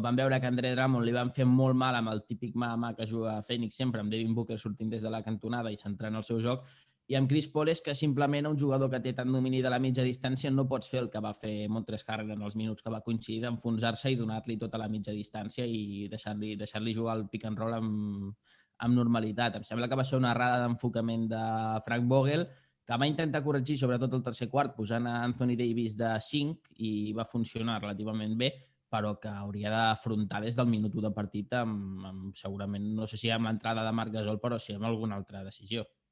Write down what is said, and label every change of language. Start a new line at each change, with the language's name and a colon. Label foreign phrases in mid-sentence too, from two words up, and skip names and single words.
Catalan: Vam veure que Andre Drummond li van fer molt mal amb el típic mà que juga a Phoenix sempre, amb Devin Booker sortint des de la cantonada i centrant el seu joc, i amb Chris Paul és que simplement un jugador que té tant domini de la mitja distància no pots fer el que va fer Montrezl Harrell en els minuts que va coincidir d'enfonsar-se i donar-li tota la mitja distància i deixar-li jugar al
English: pick and roll
Catalan: amb normalitat. Em sembla que va ser una errada d'enfocament de Frank Vogel, que va intentar corregir sobretot el tercer quart posant a Anthony Davis de 5 i va funcionar relativament bé, però que hauria d'afrontar des del minut 1 de partit amb segurament, no sé si amb l'entrada de Marc Gasol, però sí amb alguna altra decisió.